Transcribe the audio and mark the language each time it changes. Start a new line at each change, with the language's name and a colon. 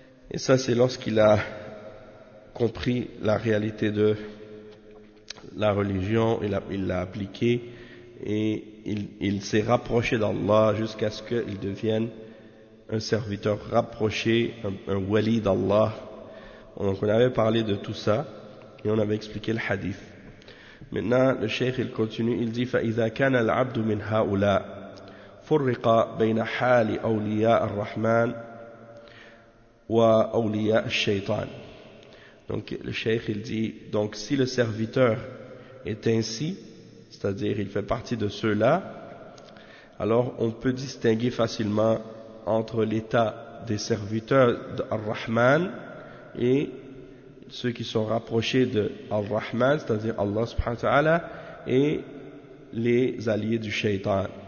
French: Et ça, c'est lorsqu'il a compris la réalité de la religion, il l'a appliqué, et il s'est rapproché d'Allah jusqu'à ce qu'il devienne un serviteur rapproché, un wali d'Allah. Donc on avait parlé de tout ça et on avait expliqué le hadith. Maintenant le cheikh il continue, il dit:
Arabic: فَإِذَا كَانَ الْعَبْدُ مِنْ هَؤُلَا فُرِّقَ بَيْنَ حَالِ أَوْلِيَاءَ الرَّحْمَنِ وَأَوْلِيَاءَ الشَّيْطَانِ.
French: Donc le cheikh il dit, donc si le serviteur est ainsi, c'est-à-dire il fait partie de ceux-là, alors on peut distinguer facilement entre l'état des serviteurs d'Ar-Rahman et ceux qui sont rapprochés de Ar-Rahman, c'est-à-dire Allah subhanahu wa ta'ala, et les alliés du shaytan.